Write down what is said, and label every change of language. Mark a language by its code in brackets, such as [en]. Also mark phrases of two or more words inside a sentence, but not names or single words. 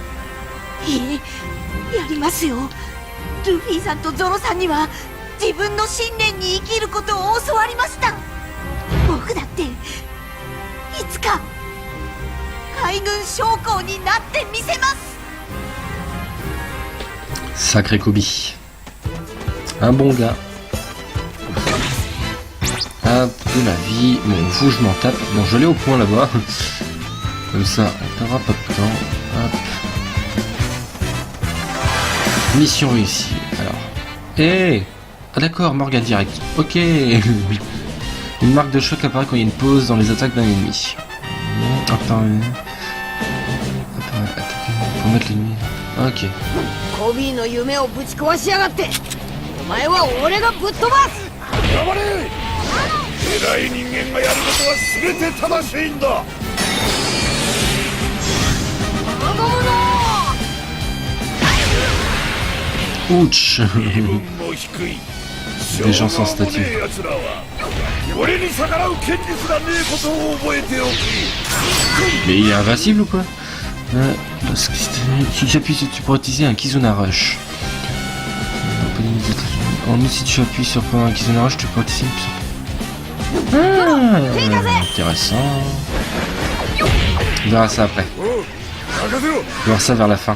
[ja] いえ、やりますよ。ルフィさんとゾロさんには自分の信念に生きることを教わりました。僕だっていつか海軍将校になってみせます。 [fr] Sacré Kobe. Un bon gars. Hop, de la vie. Bon, vous, je m'en tape. Bon, je l'ai au point là-bas. Comme ça, on perdra pas de temps. Hop. Mission réussie. Alors. Eh ah d'accord, Morgan direct. Ok. Une marque de choc apparaît quand il y a une pause dans les attaques d'un ennemi. Apparaît. Attaquer pour mettre l'ennemi. Ok. [ja] コビーの夢をぶち壊しやがって。お前は俺がぶっ飛ばす。頑張れ。偉い人間がやることは全て正しいんだ。 Ouch. 身分も低い [fr] Des gens sans statut. [ja] 奴らは俺に逆らう権利すらねえことを覚えておき。 [fr] Mais il est invincible ou quoi? Parce que si j'appuie sur, tu pourrais utiliser un Kizuna Rush. En outre, si tu appuies sur pendant un Kizuna Rush, tu pourrais utiliser une intéressant. On verra ça après. On verra ça vers la fin.